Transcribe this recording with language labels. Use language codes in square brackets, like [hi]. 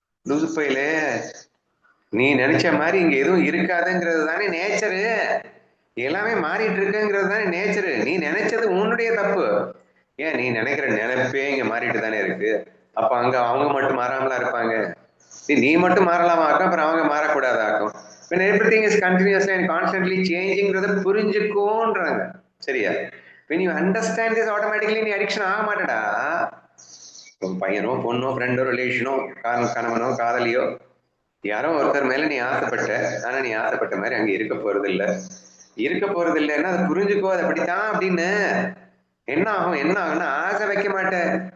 [ta] லூசு பையில, நீ நினைச்ச மாதிரி இங்க எதுவும் இருக்காதுங்கிறது தானே நேச்சரு. எல்லாமே மாறிட்டு இருக்குங்கிறது தானே நேச்சரு. நீ நினைச்சது உன்னுடைய தப்பு. ஏன் நீ நினைக்கிற நினைப்பே இங்க மாறிட்டு தானே இருக்கு. அப்ப அங்க அவங்க மட்டும் மாறாமலா இருப்பாங்க? நீ மட்டும் மாறலாமாக்கும், அப்புறம் அவங்க மாறக்கூடாதாக்கும். [en] when everything is continuously and constantly changingன்றத புரிஞ்சுக்கோன்றாங்க. சரியா? when you understand this automatically நீ அடிக்ஷன் ஆக மாட்டடா. [ta] பையனோ பொண்ணோ ஃப்ரெண்டோ ரிலேஷனோ கணவனோ காதலியோ யாரோ ஒருத்தர் மேல நீ ஆசைப்பட்ட, ஆனா நீ ஆசைப்பட்ட மாதிரி அங்க இருக்க போறது இல்ல. இருக்க போறது இல்லைன்னா அதை புரிஞ்சுக்கோ, அதை அப்படித்தான் அப்படின்னு. என்ன ஆகும் என்ன ஆகும்னா, ஆசை வைக்க மாட்டேன்.